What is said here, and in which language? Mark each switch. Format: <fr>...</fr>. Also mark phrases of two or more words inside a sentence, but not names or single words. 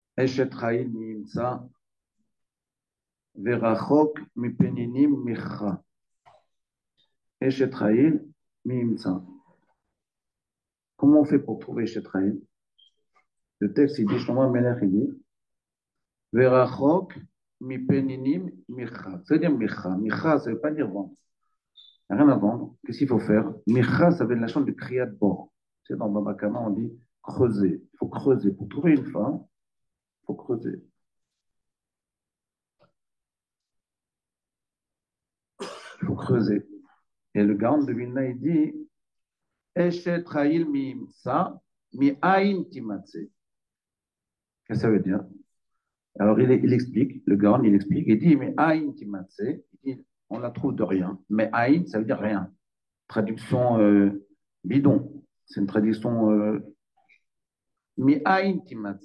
<he>אשת חיל מי ימצא ורחוק מפנינים מכרה. אשת חיל מי ימצא.</he> <fr>Comment on fait pour trouver</fr> <he>אשת חיל?</he> <fr>Le texte, il dit, Shlomo Melech, il dit,</fr> <he>ורחוק מפנינים מכרה.</he> <fr>C'est-à-dire Micha. Micha, ça ne veut pas dire vendre. Il n'y a rien à vendre. Qu'est-ce qu'il faut faire? Micha, ça veut dire la chambre de</fr> <he>כריית בור.</he> <fr>C'est dans Baba Kama, on dit creuser. Il faut creuser. Pour trouver une femme, il faut creuser. Il faut creuser. Et le Gaon de Vilna, il dit</fr> <he>אשת חיל מי ימצא מאין תמצא.</he> <fr>Qu'est-ce que ça veut dire? Alors il explique, le Gaon il explique, il dit</fr> <he>מאין תמצא,</he> <fr>il dit on la trouve de rien. Mais aïn, ça veut dire rien. Traduction bidon. C'est une traduction</fr> <he>מאין תמצא.</he>